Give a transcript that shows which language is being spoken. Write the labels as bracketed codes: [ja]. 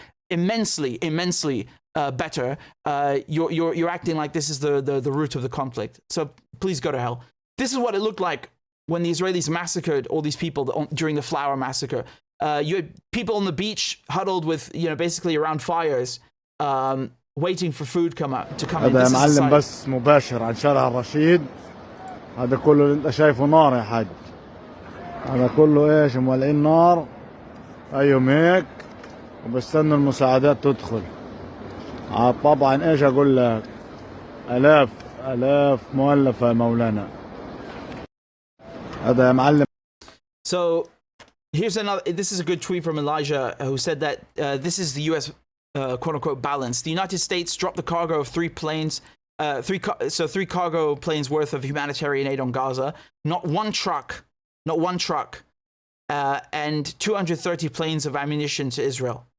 [en] immensely better, you're acting like this is the root of the conflict. So please go to hell. This is what it looked like when the Israelis massacred all these people during the Flower Massacre. You had people on the beach huddled with, basically around fires, waiting for food to come in. [ar] هذا يا معلم بس مباشر عن شارع الرشيد. هذا كله اللي انت شايفه نار يا حاج. هذا كله ايش مولعين نار ايوم هيك وبستنوا المساعدات تدخل. طبعا ايش اقول لك الاف مؤلفة يا مولانا. هذا يا معلم. [en] So here's another. This is a good tweet from Elijah, who said that this is the U.S. Quote-unquote balance. The United States dropped the cargo of three cargo planes worth of humanitarian aid on Gaza. Not one truck, and 230 planes of ammunition to Israel.